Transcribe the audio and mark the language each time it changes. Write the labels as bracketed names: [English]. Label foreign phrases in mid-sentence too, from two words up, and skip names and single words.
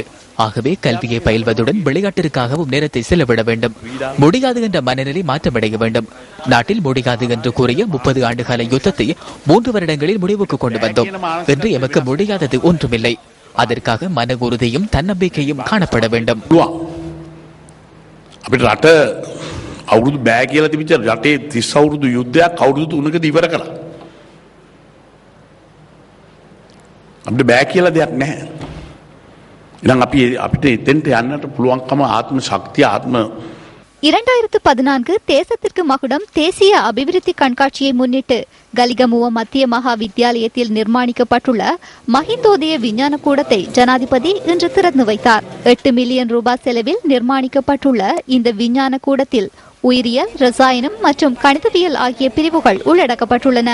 [Tamil] ஆகவே கல்வியை பயில்வதுடன் விளையாட்டிற்காகவும் நேரத்தை செலவிட வேண்டும். முடியாது என்ற மனநிலை மாற்றமடைய வேண்டும். நாட்டில் முடியாது என்று கூறிய 30 ஆண்டுகால யுத்தத்தை 3 வருடங்களில் முடிவுக்கு கொண்டு வந்தோம். என்று எமக்கு முடியாதது ஒன்றுமில்லை. அதற்காக மன உறுதியும் தன்னம்பிக்கையும் காணப்பட வேண்டும். [Sinhala] අවුරුදු බෑ කියලා තිබිච්ච රටේ 30 අවුරුදු යුද්ධයක් අවුරුදු 3කදී ඉවර කළා. අපිට බෑ කියලා දෙයක් නැහැ. ඉතින් අපිට එතෙන්ට යන්නට පුළුවන්කම ආත්ම ශක්තිය ආත්ම [Tamil] 2014 தேசத்திற்கு மகுடம் தேசிய அபிவிருத்தி கண்காட்சியை முன்னிட்டு கலிகமுவ மத்திய மகா வித்தியாலயத்தில் நிர்மாணிக்கப்பட்டுள்ள மஹிந்தோதய விஞ்ஞான கூடத்தை ஜனாதிபதி இன்று திறந்து வைத்தார். 8 மில்லியன் ரூபாய் செலவில் நிர்மாணிக்கப்பட்டுள்ள இந்த விஞ்ஞான கூடத்தில் உயிரியல், ரசாயனம் மற்றும் கணிதவியல் ஆகிய பிரிவுகள் உள்ளடக்கப்பட்டுள்ளன.